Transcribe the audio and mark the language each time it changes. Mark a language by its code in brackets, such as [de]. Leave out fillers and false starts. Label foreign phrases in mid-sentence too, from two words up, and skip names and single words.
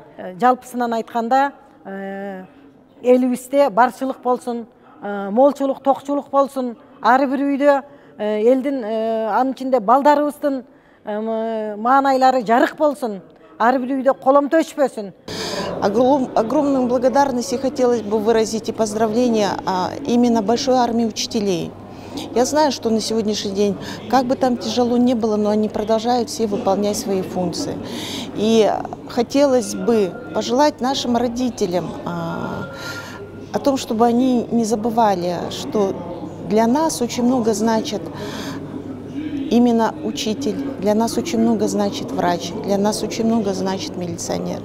[ky] Жалпысынан айтканда элибизде барчылык болсун, молчулук, токчулук болсун, ар бир үйдө элдин анын ичинде балдарыбыздын маанайлары жарык болсун, ар бир үйдө коломто өчпөсүн. [ru] Огромную благодарность я хотелось бы выразить и поздравления именно большой армии учителей. Я знаю, что на сегодняшний день, как бы там тяжело ни было, но они продолжают все выполнять свои функции. И хотелось бы пожелать нашим родителям о том, чтобы они не забывали, что для нас очень много значит именно учитель, для нас очень много значит врач, для нас очень много значит милиционер.